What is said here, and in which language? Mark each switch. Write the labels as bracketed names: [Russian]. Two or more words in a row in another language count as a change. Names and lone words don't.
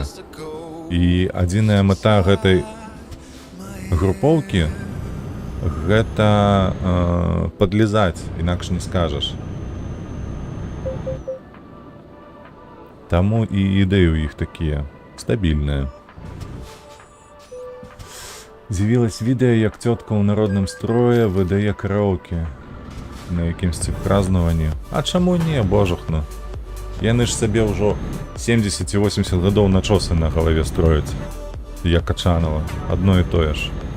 [Belarusian] І адзіная мэта гэтай групоўкі гэта падлізаць, інакш не скажаш. Таму і ідэі ў іх такія стабільныя. [Ukrainian] З'явилось відео, як тітка у народному строї видає караоке на якимсь празднуванні. А чому ні, божухну? [Belarusian] Яны ж себе ўжо 70 і 80 гадоў начосы на галаве строяць. Я Качанова. Одно і тое ж.